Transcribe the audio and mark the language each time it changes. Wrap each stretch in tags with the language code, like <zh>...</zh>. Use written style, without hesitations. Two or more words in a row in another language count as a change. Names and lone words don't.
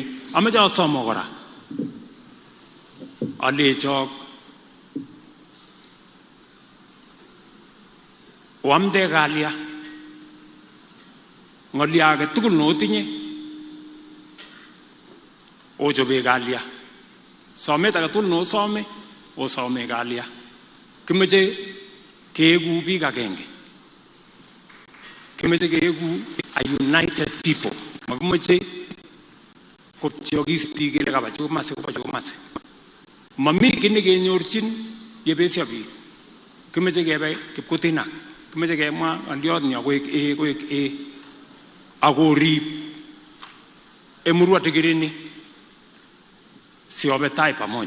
<kln>Ameche asomo kora alechok oamde kalya, ng'olyo age tugul notinye ochobe kalya, somet age tugul nosome osome kalya. Kimeche keegu biik agenge, kimeche keegu</kln> <en>a united people,</en> <kln>makimeche kopcheokis biik kele kaba chekomase koba chekomase. Mami kiy nekenyorchin yebesyo biik. Kimeche kebe kipkutinak, kimeche kemwa ng'olyot nyo koek akorib Emurua Dikir ini siobe tai pamoja.</kln>